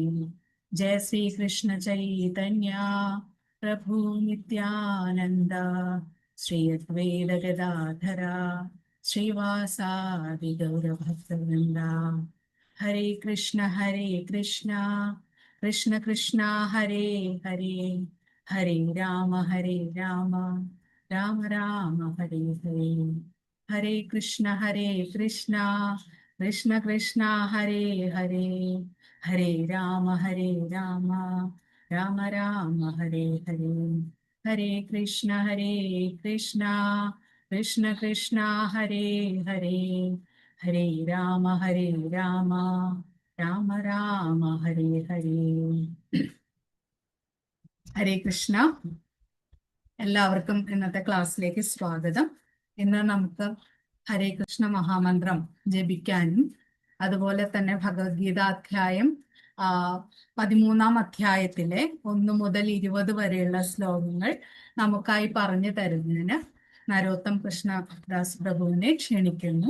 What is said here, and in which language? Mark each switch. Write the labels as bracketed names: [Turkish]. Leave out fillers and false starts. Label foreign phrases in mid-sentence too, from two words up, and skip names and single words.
[Sanskrit] जय श्रीकृष्ण चैतन्य प्रभु नित्यानन्द श्री अद्वैत गदाधर श्रीवासादि गौरभक्तवृन्द. हरे कृष्ण कृष्ण कृष्ण हरे हरे, हरे राम राम राम हरे हरे. हरे कृष्ण कृष्ण कृष्ण हरे हरे, हरे राम राम राम हरे हरे. हरे कृष्ण कृष्ण कृष्ण हरे हरे, हरे राम राम राम हरे हरे. हरे कृष्ण. [Malayalam] എല്ലാവർക്കും ഇന്നത്തെ ക്ലാസ്സിലേക്ക് സ്വാഗതം. ഇന്ന് നമുക്ക് ഹരേ കൃഷ്ണ മഹാമന്ത്രം ജപിക്കാനും അതുപോലെ തന്നെ ഭഗവത്ഗീത അധ്യായം 13-ാം അധ്യായത്തിലെ 1 മുതൽ 20 വരെയുള്ള ശ്ലോകങ്ങൾ നമുക്കായി പറഞ്ഞു തരുന്നതിന് നരോത്തം കൃഷ്ണദാസ് പ്രഭുവിനെ ക്ഷണിക്കുന്നു.